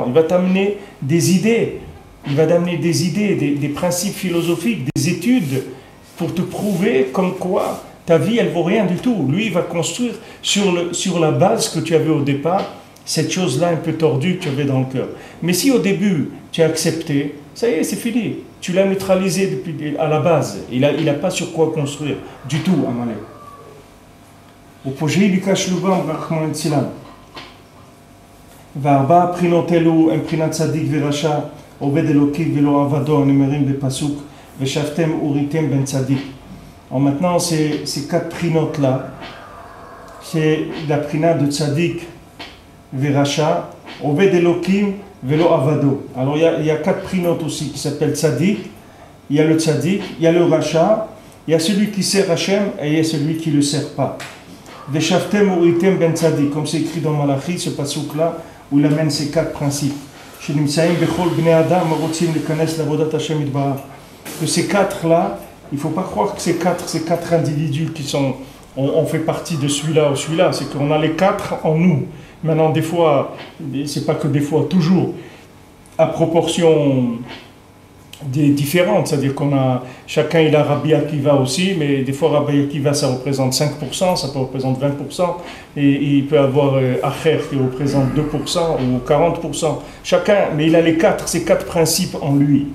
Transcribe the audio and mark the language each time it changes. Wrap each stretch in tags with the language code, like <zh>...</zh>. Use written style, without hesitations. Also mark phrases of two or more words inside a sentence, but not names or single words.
<fr>Il va t'amener des idées, des principes philosophiques, des études, pour te prouver comme quoi ta vie, elle vaut rien du tout. Lui, il va construire sur la base que tu avais au départ, cette chose-là un peu tordue que tu avais dans le cœur. Mais si au début, tu as accepté, ça y est, c'est fini. Tu l'as neutralisé à la base. Il n'a pas sur quoi construire du tout, Amalek.</fr> <he>ופושעי ביקש לובם רחמנא ליצלן. וארבע בחינות אלו הם בחינת צדיק ורשע, עובד אלוקי ולא עבדו, הנאמרים בפסוק, ושבתם וראיתם בן צדיק.</he> <fr>Alors maintenant, ces quatre prinotes-là, c'est la prinat de</fr> <he>צדיק ורשע, עובד אלוקים ולא עבדו.</he> <fr>Alors il y a quatre prinotes aussi qui s'appellent Tzadik. Il y a le Tzadik, il y a le Racha, il y a celui qui sert Hachem et il y a celui qui ne le sert pas.</fr> <he>ושבתם וראיתם בין צדיק,</he> <fr>comme c'est écrit dans Malachi, ce passouk-là, où il amène ces quatre principes.</fr> <he>שנמצאים בכל בני אדם רוצים להכנס לעבודת השם יתברך.</he> <fr>Que ces quatre-là, il ne faut pas croire que ces quatre individus qui sont, on fait partie de celui-là ou celui-là, c'est qu'on a les quatre en nous. Maintenant, des fois, c'est pas que des fois, toujours, à proportion différentes, c'est-à-dire chacun il a Rabbi Akiva aussi, mais des fois Rabbi Akiva ça représente 5%, ça peut représenter 20%, et il peut avoir Acher qui représente 2% ou 40%, chacun, mais il a ces quatre principes en lui.</fr>